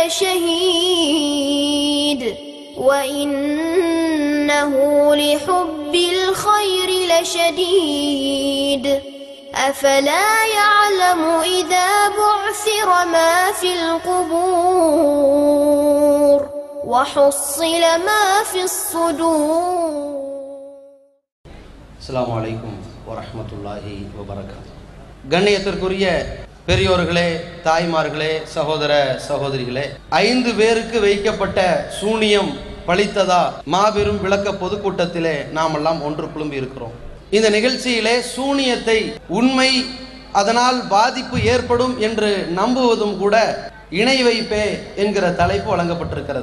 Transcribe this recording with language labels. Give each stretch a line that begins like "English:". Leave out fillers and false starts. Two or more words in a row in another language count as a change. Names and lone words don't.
Arabic: لشهيد وإنه لحب الخير لشديد أفلا يعلم إذا بعثر ما في القبور وحصل ما في الصدور. السلام عليكم ورحمة الله وبركاته.
Tamil: கண்ணியத்திற்குரிய பெரியோர்களே, தாய்மார்களே, சகோதர சகோதரிகளே, 5 பேருக்கு வைக்கப்பட்ட சூனியம் பலித்ததா மாபெரும் விளக்க பொதுக்கூட்டத்திலே நாம் எல்லாம் ஒன்று குழும்பி இருக்கிறோம். இந்த நிகழ்ச்சியிலே சூனியத்தை உண்மை, அதனால் பாதிப்பு ஏற்படும் என்று நம்புவதும் கூட இணை வைப்பே என்கிற தலைப்பு வழங்கப்பட்டிருக்கிறது.